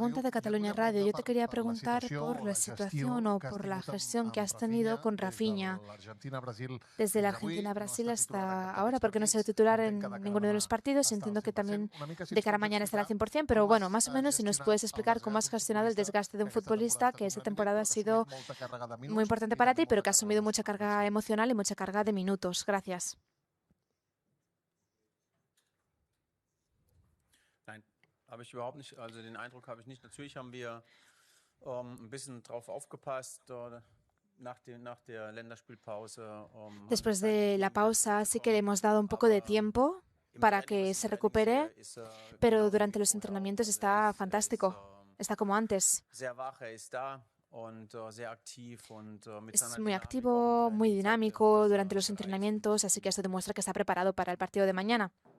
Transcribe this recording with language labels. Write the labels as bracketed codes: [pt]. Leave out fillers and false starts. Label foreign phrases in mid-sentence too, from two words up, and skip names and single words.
[es] Pregunta de Catalunya Radio. Yo te quería preguntar por la situación o por la gestión que has tenido con Rafinha desde la Argentina-Brasil hasta ahora, porque no ha sido titular en ninguno de los partidos. Entiendo que también de cara a mañana estará al 100%, pero bueno, más o menos si nos puedes explicar cómo has gestionado el desgaste de un futbolista que esta temporada ha sido muy importante para ti, pero que ha asumido mucha carga emocional y mucha carga de minutos. Gracias. [de] Habe ich überhaupt nicht, also den Eindruck habe ich nicht. Natürlich haben wir ein bisschen drauf aufgepasst nach der Länderspielpause. [es] Después de la pausa sí que le hemos dado un poco de tiempo para que se recupere, pero durante los entrenamientos está fantástico, está como antes. Es muy activo, muy dinámico durante los entrenamientos, así que eso demuestra que está preparado para el partido de mañana.